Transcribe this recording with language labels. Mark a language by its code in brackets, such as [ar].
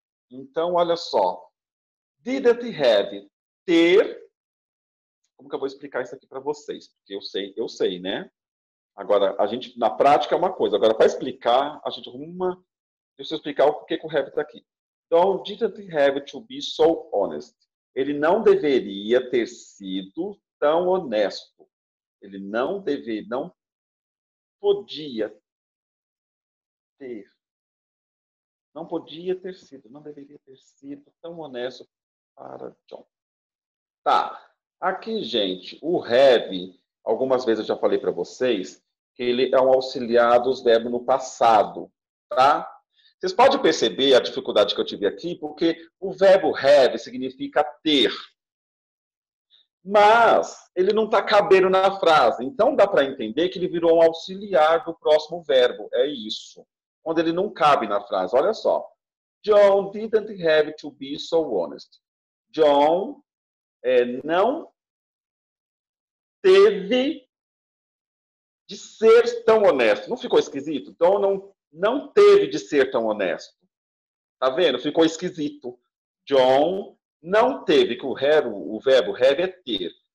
[pt] Então, olha só. Didn't have. Ter. Como que eu vou explicar isso aqui para vocês? Porque eu sei, né? Agora, a gente, na prática, é uma coisa. Agora, para explicar, a gente arruma. Deixa eu explicar o porquê que o have está aqui. [en] Então, didn't have to be so honest. [pt] Ele não deveria ter sido tão honesto. Ele não podia ter. Não podia ter sido, não deveria ter sido tão honesto para John. Tá. Aqui, gente, o have, algumas vezes eu já falei para vocês, que ele é um auxiliar dos verbos no passado, tá? Vocês podem perceber a dificuldade que eu tive aqui, porque o verbo have significa ter. Mas ele não está cabendo na frase. Então dá para entender que ele virou um auxiliar do próximo verbo. É isso. Quando ele não cabe na frase. Olha só. [en] John didn't have to be so honest. [pt] John não teve de ser tão honesto. Não ficou esquisito? Então não teve de ser tão honesto. Tá vendo? Ficou esquisito. John não teve, que o verbo have é ter.